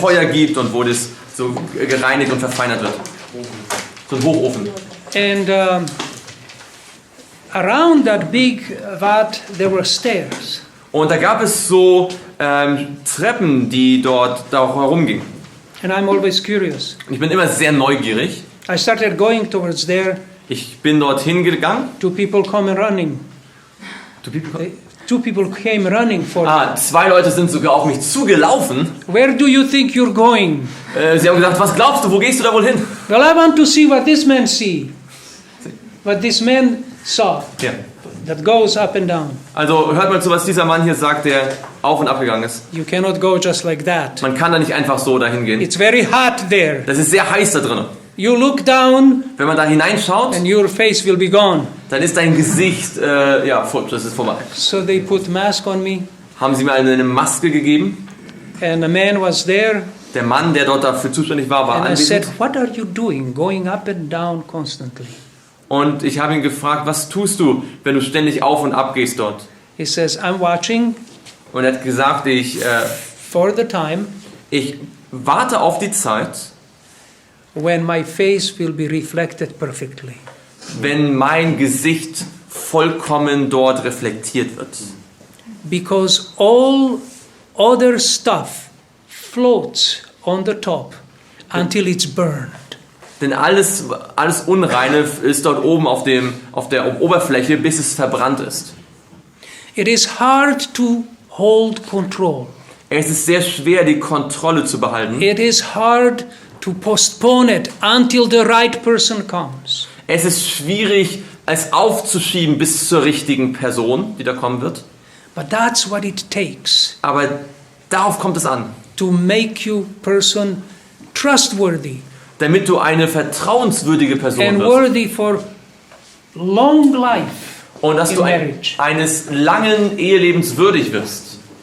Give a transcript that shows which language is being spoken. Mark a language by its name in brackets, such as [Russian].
[German] Feuer gibt und wo das so gereinigt und verfeinert wird. So ein Hochofen. [English] And around that big vat there were stairs. [German] Und da gab es so Treppen, die dort da herumgingen. [English] And I'm always curious. [German] Und ich bin immer sehr neugierig. [English] I started going towards there. [German] Ich bin dorthin gegangen. [English] Two people come running. Two people came running for me. [German] 2 Leute sind sogar auf mich zugelaufen. [English] Where do you think you're going? [German] Sie haben gesagt, was glaubst du, wo gehst du da wohl hin? [English] Well, I want to see what this man see. What this man saw. [German] Ja. [English] That goes up and down. [German] Also hört mal zu, was dieser Mann hier sagt, der auf und ab gegangen ist. [English] You cannot go just like that. [German] Man kann da nicht einfach so dahin gehen. [English] It's very hot there. [German] Das ist sehr heiß da drin. [English] You look down [German] Wenn man da hineinschaut, [English] and your face will be gone. [German] dann ist dein Gesicht, das ist vorbei. [English] So they put mask on me, [German] Haben sie mir eine Maske gegeben. [English] and a man was there, [German] Der Mann, der dort dafür zuständig war, war [English] and I said, [German] anwesend. [English] what are you doing, going up and down constantly? [German] Und ich habe ihn gefragt, was tust du, wenn du ständig auf und ab gehst dort? [English] He says, I'm watching [German] Und er hat gesagt, ich [English] for the time [German] warte auf die Zeit, [English] when my face will be reflected perfectly. [German] wenn mein Gesicht vollkommen dort reflektiert wird. [English] Because all other stuff floats on the top until it's burned. [German] Denn alles Unreine ist dort oben auf der Oberfläche, bis es verbrannt ist. [English] It is hard to hold control. [German] Es ist sehr schwer, die Kontrolle zu behalten. [English] It is hard to postpone it until the right person comes. [German] Es ist schwierig, es aufzuschieben bis zur richtigen Person, die da kommen wird. [English] But that's what it takes [German] Aber darauf kommt es an. [English] to make you person trustworthy [German] Damit du eine vertrauenswürdige Person [English] and [German] wirst. [English] worthy for long life [German] Und dass [English] in [German] du [English] marriage. [German] eines langen Ehelebens würdig wirst.